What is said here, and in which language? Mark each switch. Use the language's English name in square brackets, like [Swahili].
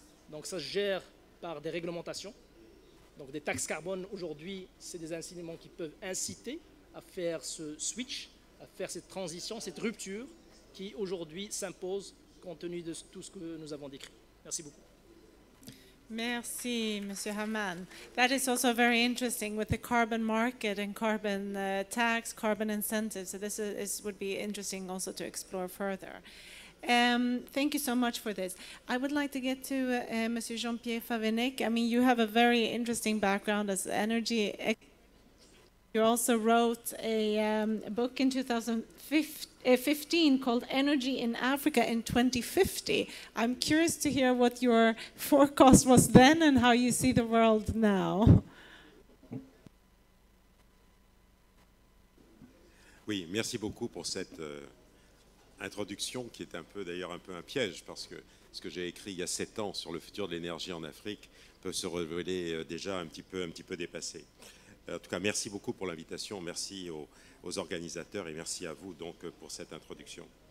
[French] Donc ça se gère par des réglementations. Donc des taxes carbone aujourd'hui, c'est des instruments qui peuvent inciter à faire ce switch, à faire cette transition, cette rupture qui aujourd'hui s'impose compte tenu de tout ce que nous avons décrit. Merci beaucoup. Merci, Monsieur Haman. [English] That is also very interesting with the carbon market and carbon tax, carbon incentives. So this would be interesting also to explore further. Thank you so much for this. I would like to get to Monsieur Jean-Pierre Favennec. I mean, you have a very interesting background as energy. You also wrote a book in 2015 called Energy in Africa in 2050. I'm curious to hear what your forecast was then and how you see the world now. [French] Oui, merci beaucoup pour cette introduction qui est d'ailleurs un peu un piège parce que ce que j'ai écrit il y a 7 ans sur le futur de l'énergie en Afrique peut se révéler déjà un petit peu dépassé. En tout cas, merci beaucoup pour l'invitation, merci aux organisateurs et merci à vous donc pour cette introduction.